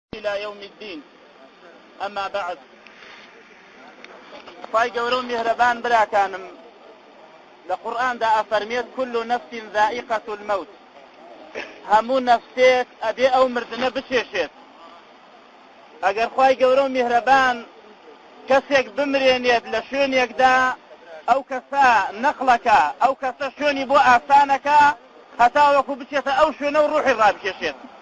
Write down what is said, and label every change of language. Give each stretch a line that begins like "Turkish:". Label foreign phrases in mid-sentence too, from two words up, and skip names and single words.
Arabic: إلى يوم الدين. أما بعد،
Central Kurdish: خی گەورە و میهرەبان براکانم لە قورئاندا ئەفەرمێت
Arabic: كل نفس ذائقة الموت،
Central Kurdish: هەموو نەفسێک ئەبێ ئەو مردنە بچێشێت. ئەگەر خی گەورە و میهرەبان کەسێک بمرێنێت لە شوێنێکدا، ئەو کەسە نەقڵەکە، ئەو کەسە شوێنی بۆ ئاسانەکە هەتا وەکو بچێتە ئەو شوێنە و ڕوحی ڕابکێشێت.